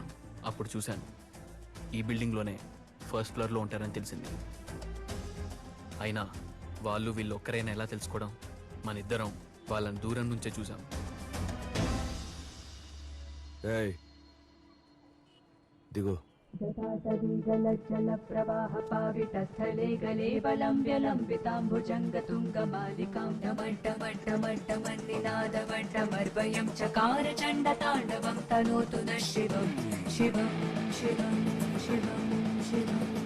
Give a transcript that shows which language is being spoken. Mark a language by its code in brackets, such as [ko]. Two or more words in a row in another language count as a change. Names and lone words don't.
[te] అప్పుడు చూశాను ఈ బిల్డింగ్లోనే [en] first floorలో [te] ఉంటారని తెలిసింది. అయినా వాళ్ళు వీళ్ళు ఒక్కరైనా ఎలా తెలుసుకోవడం? మన ఇద్దరం వాళ్ళని దూరం నుంచే చూసాం. ఏయ్ దిగు. [sa] जटाटवीगलज्जलप्रवाहपावितस्थले गले वलम्ब्यलम्बिताम्बुजङ्गतुङ्गमालिकां डमड्डमड्डमड्डमन्निनादवड्डमर्वयं चकार चण्डताण्डवं तनोतु नः शिवं शिवं शिवं शिवं शिवं